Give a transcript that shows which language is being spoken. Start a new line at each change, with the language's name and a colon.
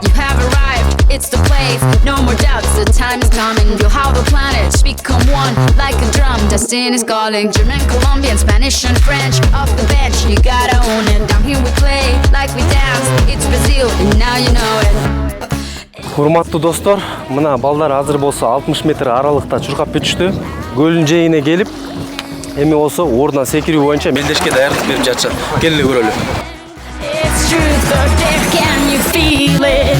English: You have arrived, it's the place. No more doubts, the time is coming. Feel how the planets become one, like a drum. Destiny is calling. German, Colombian, Spanish and French. Off the bench, you gotta own it. Down here we play, like we dance. It's Brazil, and now you know it.
Kyrgyz: Урматтуу достор, мына балдар азыр болсо 60 метр аралыкта чуркап бүтүштү. Көлдүн жээгине келип, эми болсо ордунан секирүү боюнча мелдешке даярдык берип жатышат. Келе көрөлү.
English: It's truth or dare, can you feel it?